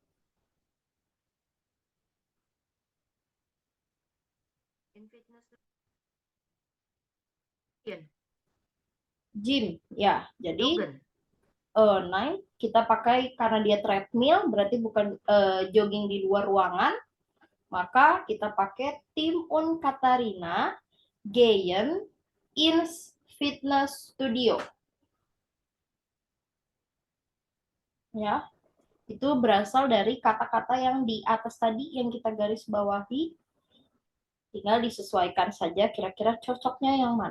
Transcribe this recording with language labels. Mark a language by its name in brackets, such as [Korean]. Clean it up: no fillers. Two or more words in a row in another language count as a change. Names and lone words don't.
[Indonesian] Gym, ya. Jadi kita pakai karena dia treadmill, berarti bukan jogging di luar ruangan. Maka kita pakai [German] Tim und Katarina gehen ins Fitnessstudio. [Indonesian] Ya, itu berasal dari kata-kata yang di atas tadi yang kita garis bawahi. Tinggal disesuaikan saja kira-kira cocoknya yang mana.